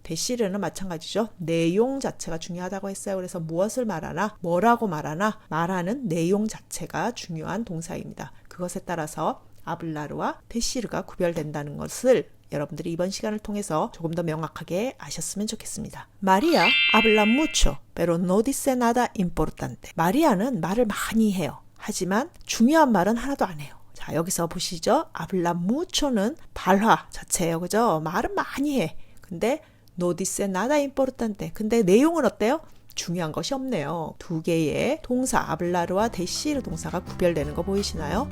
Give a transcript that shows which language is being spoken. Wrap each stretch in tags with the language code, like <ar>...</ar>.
<ko>데시르는 마찬가지죠. 내용 자체가 중요하다고 했어요. 그래서 무엇을 말하나, 뭐라고 말하나, 말하는 내용 자체가 중요한 동사입니다. 그것에 따라서 아블라르와 데시르가 구별된다는 것을 여러분들이 이번 시간을 통해서 조금 더 명확하게 아셨으면 좋겠습니다.</ko> <es>마리아 habla mucho, pero no dice nada importante.</es> <ko>마리아는 말을 많이 해요. 하지만 중요한 말은 하나도 안 해요. 자, 여기서 보시죠.</ko> <es>habla mucho</es> <ko>는 발화 자체예요. 그죠? 말은 많이 해. 근데</ko> <es>no dice nada importante.</es> <ko>근데 내용은 어때요? 중요한 것이 없네요. 두 개의 동사 아블라르와 데시르 동사가 구별되는 거 보이시나요?</ko>